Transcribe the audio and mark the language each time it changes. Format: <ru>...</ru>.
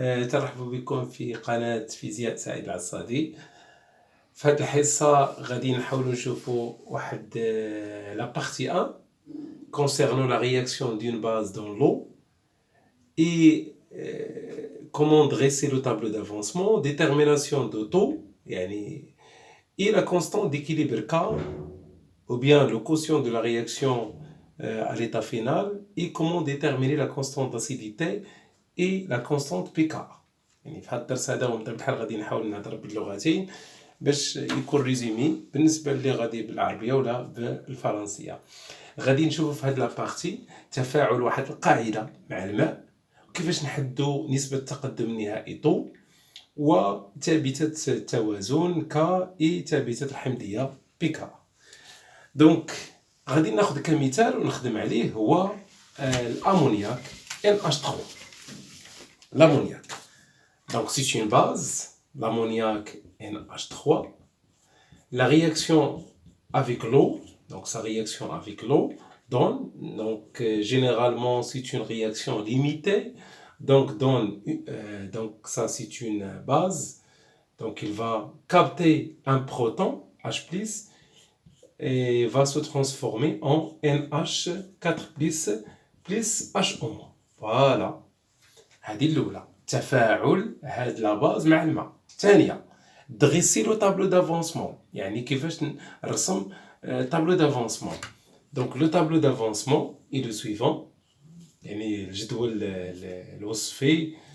<ar>ترحب بكم في قناة فيزياء سعيد العصادي. في هذه الحصة غادي نحاولوا نشوفوا واحد</ar> <fr>la partie 1 concernant la réaction d'une base dans l'eau et comment dresser le tableau d'avancement, détermination de taux</fr> <ar>يعني</ar> <fr>et la constante d'équilibre K ou bien le quotient de la réaction à l'état final et comment déterminer la constante d'acidité et la constante PK.</fr> <ar>يعني في هذا الدرس هذا ومن البحر غادي نحاول نهضر باللغتين باش يكون ريزومي بالنسبه اللي غادي بالعربيه ولا بالفرنسيه. غادي نشوفوا في هذه لابارتي تفاعل واحد القاعده مع الماء وكيفاش نحددوا نسبه التقدم النهائي طو وثابته التوازن ك اي ثابته الحمضيه بك. دونك غادي ناخذ كمثال ونخدم عليه هو الامونياك NH3.</ar> <fr>L'ammoniac. Donc c'est une base, l'ammoniac NH3. La réaction avec l'eau, donc sa réaction avec l'eau donne, donc généralement c'est une réaction limitée, donc donc ça c'est une base, donc il va capter un proton H+ et va se transformer en NH4+ plus HO. Voilà.</fr> <ar>هذه الأولى تفاعل هاد لا باز مع الماء. الثانية دغيسي لو طابلو دافونسمون يعني كيفاش نرسم طابلو دافونسمون. دونك لو طابلو دافونسمون اي لو سويفون يعني الجدول الوصفي.</ar>